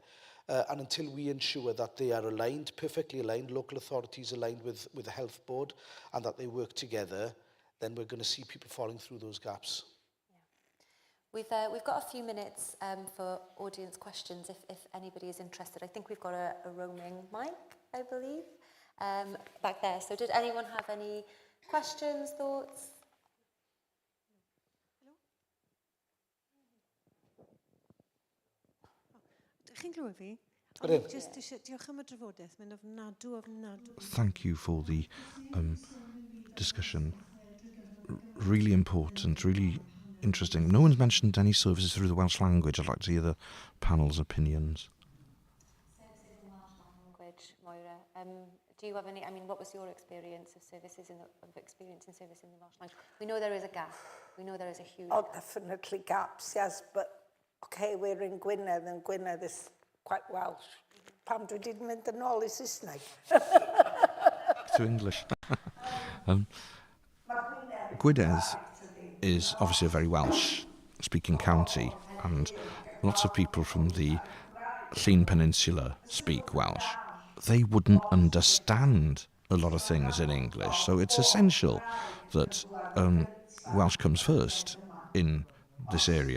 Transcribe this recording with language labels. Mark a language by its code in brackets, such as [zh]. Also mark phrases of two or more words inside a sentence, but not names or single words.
[en] And until we ensure that they are aligned, perfectly aligned, local authorities aligned with the health board, and that they work together, then we're going to see people falling through those gaps. We've got a few minutes for audience questions if anybody is interested. I think we've got a roaming mic, I believe, back there. So did anyone have any questions, thoughts? [cy] Chi'n clywed fi? Just diolch am y drafodaeth, mae'n ofnadw. [en] Thank you for the discussion. Really important, really interesting. No one's mentioned any services through the Welsh language. I'd like to hear the panel's opinions. Services in Welsh language, Moira. Do you have any? I mean, what was your experience of services experiencing service in the Welsh language? We know there is a gap. We know there is a huge. Oh, definitely gaps, yes. But okay, we're in Gwynedd, and Gwynedd is quite Welsh. [cy] Pam dwi wedi mynd yn ôl I Saesneg. [en] To English. Gwynedd is obviously a very Welsh-speaking county, and lots of people from the Llŷn Peninsula speak Welsh. They wouldn't understand a lot of things in English, so it's essential that Welsh comes first in this area.